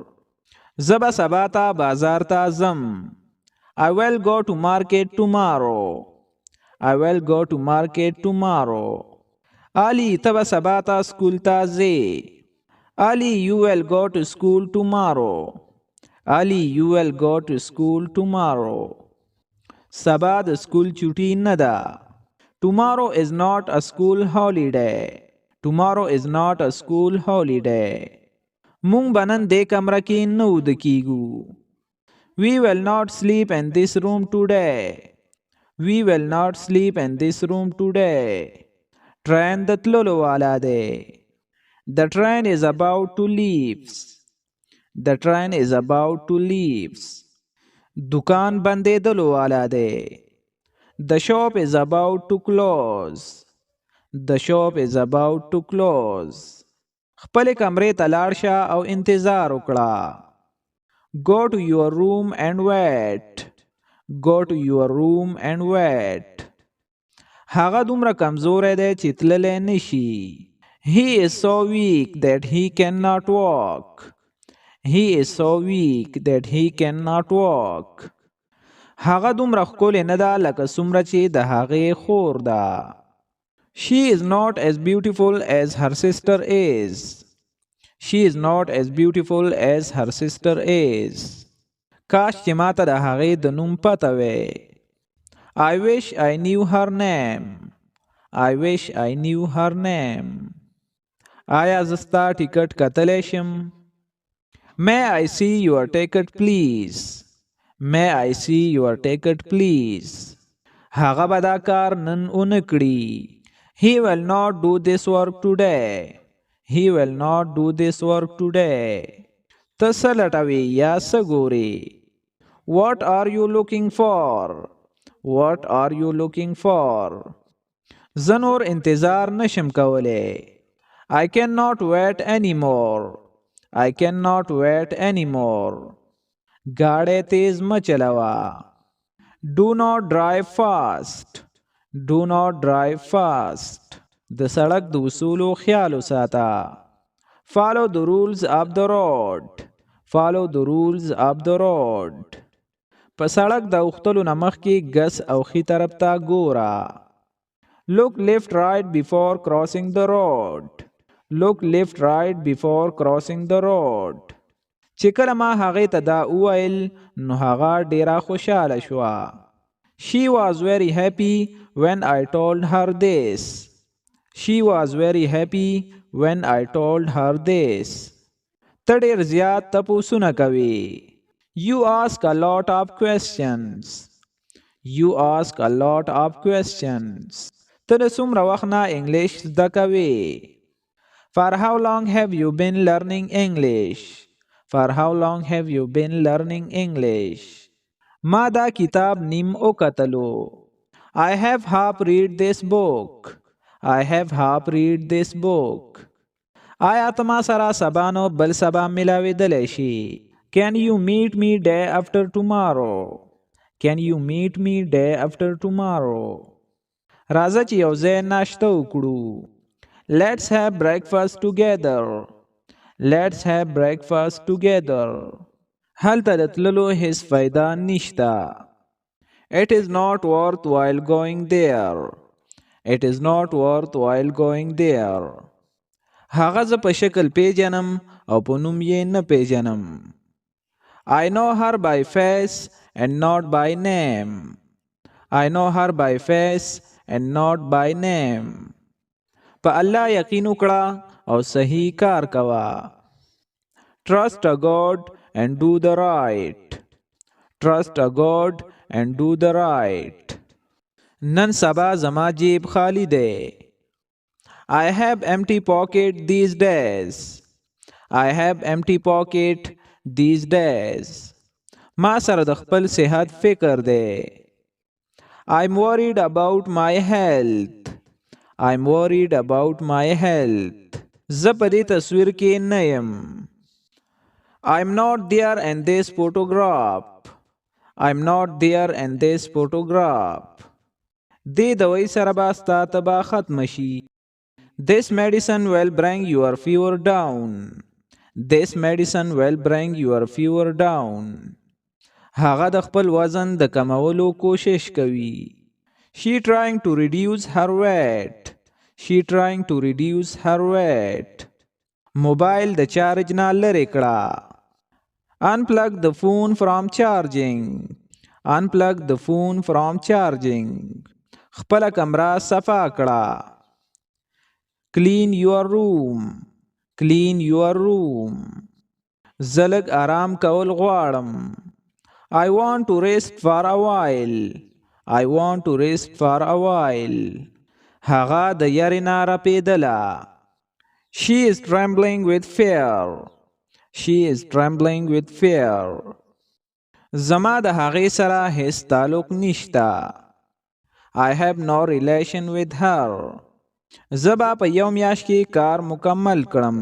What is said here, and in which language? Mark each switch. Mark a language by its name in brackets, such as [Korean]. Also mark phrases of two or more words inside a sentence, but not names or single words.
[Pashto] زه به سبا ته بازار ته ځم. [English] I will go to market tomorrow. I will go to market tomorrow. [Pashto] Ali ته به سبا ته سکول ته ځې. [English] Ali, you will go to school tomorrow. Ali, you will go to school tomorrow. [Pashto] سبا د سکول چوټي نه ده. [English] Tomorrow is not a school holiday. Tomorrow is not a school holiday. [Pashto] مونږ به نن دې کمره کې نه وده کیږو. [English] We will not sleep in this room today. We will not sleep in this room today. [Pashto] Train د تللو والا دی. [English] The train is about to leave. The train is about to leave. [Pashto] دکان بندېدلو والا دی. [English] The shop is about to close. The shop is about to close. [Pashto] خپل کمرې ته لاړ شه او انتظار وکړه. [English] Go to your room and wait. Go to your room and wait. [Pashto] هغه دومره کمزوری دی چې تللی نشي. [English] He is so weak that he cannot walk. He is so weak that he cannot walk. [Pashto] هغه دومره ښکلې نه ده لکه څومره چې د هغې خور ده. [English] She is not as beautiful as her sister is. She is not as beautiful as her sister is. [Pashto] کاش چې ماته د هغې د نوم پته وی. [English] I wish I knew her name. I wish I knew her name. [Pashto] آیا زه ستا ټیکټ کتلی شم؟ [English] May I see your ticket please? May I see your ticket please? [Pashto] هغه به دا کار نن ونه کړي. [English] He will not do this work today. He will not do this work today. [Pashto] ته څه لټوې یا څه ګورې؟ [English] What are you looking for? What are you looking for? [Pashto] زه نور انتظار نشم کولی. [English] I cannot wait anymore. I cannot wait anymore. [Pashto] گاڑی تیز مه چلوه. [English] Do not drive fast. Do not drive fast. [Pashto] د سړک د اصولو خیال وساته. [English] Follow the rules of the road. Follow the rules of the road. [Pashto] په سړک د اوختلو نه مخکې ګس او ښي طرف ته ګوره. [English] Look left right before crossing the road. Look left right before crossing the road. [Pashto] چې کله ما هغې ته دا وویل نو هغه ډیره خوشحاله شوه. [English] She was very happy when I told her this. She was very happy when I told her this. [Pashto] ته ډېر زیات تپوسونه کوې. [English] You ask a lot of questions. You ask a lot of questions. [Pashto] ته د څومره وخت نه انګلیش زده کوې. [English] For how long have you been learning English? For how long have you been learning English? [Pashto] ما دا کتاب نیم وکتلو. [English] I have half read this book. I have half read this book. [Pashto] آیا ته ما سره سبا نو بل سبا ملاویدلی شي؟ [English] Can you meet me day after tomorrow? Can you meet me day after tomorrow? [Pashto] راځه چې یو ځای ناشته وکړو. [English] Let's have breakfast together. Let's have breakfast together. [Pashto] هلته د تللو هیڅ فایده نشته. [English] It is not worthwhile going there. It is not worthwhile going there. [Pashto] هغه زه په شکل پیژنم او په نوم یې نه پیژنم. [English] I know her by face and not by name. I know her by face and not by name. [Pashto] په الله یقین وکړه او صحیح کار کوه. [English] Trust a God and do the right. Trust a God and do the right. [Pashto] نن سبا زما جیب خالی دی. [English] I have empty pocket these days. I have empty pocket these days. [Pashto] ما سره د خپل صحت فکر دی. [English] I'm worried about my health. I'm worried about my health. [Pashto] زه په دې تصویر کې نه یم. [English] I'm not there in this photograph. I'm not there in this photograph. [Pashto] دې دوی سره به ستا تبه ختم شي. [English] This medicine will bring your fever down. This medicine will bring your fever down. [Pashto] هغه د خپل وزن د کمولو کوشش کوي. [English] She trying to reduce her weight. She trying to reduce her weight. [Pashto] موبایل د چارج نه لرې کړه. [English] Unplug the phone from charging. Unplug the phone from charging. [Pashto] خپل کمره صفا کړه. [English] Clean your room. Clean your room. [Pashto] زه لږ آرام کول غواړم. [English] I want to rest for a while. I want to rest for a while. [Pashto] هغه د یاري نه رپېدله. [English] She is trembling with fear. She is trembling with fear. [Pashto] زما د هغې سره هیڅ تعلق نشته. [English] I have no relation with her. [Pashto] زه به په یو میاشت کې کار مکمل کړم.